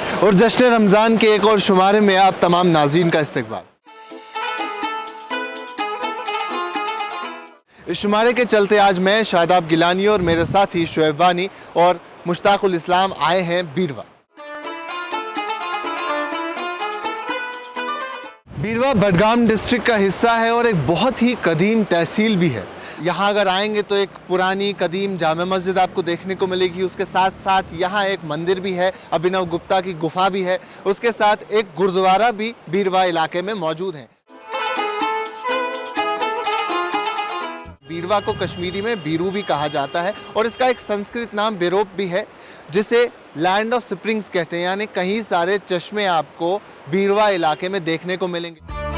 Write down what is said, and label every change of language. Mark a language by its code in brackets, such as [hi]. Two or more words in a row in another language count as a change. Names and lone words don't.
[ur] اور جشن رمضان کے ایک اور شمارے میں آپ تمام ناظرین کا استقبال. اس شمارے کے چلتے آج میں شاداب گیلانی اور میرے ساتھی شعیب وانی اور مشتاق الاسلام آئے ہیں بیروا. بیروا بڈگام ڈسٹرکٹ کا حصہ ہے اور ایک بہت ہی قدیم تحصیل بھی ہے. یہاں اگر آئیں گے تو ایک پرانی قدیم جامع مسجد آپ کو دیکھنے کو ملے گی. اس کے ساتھ ساتھ یہاں ایک مندر بھی ہے, ابھینو گپتا کی گفا بھی ہے. اس کے ساتھ ایک گردوارہ بھی بیروا علاقے میں موجود ہے. بیروا کو کشمیری میں بیرو بھی کہا جاتا ہے اور اس کا ایک سنسکرت نام بیروپ بھی ہے جسے [en] land of springs [ur] کہتے ہیں, یعنی کہیں سارے چشمے آپ کو بیروا علاقے میں دیکھنے کو ملیں گے.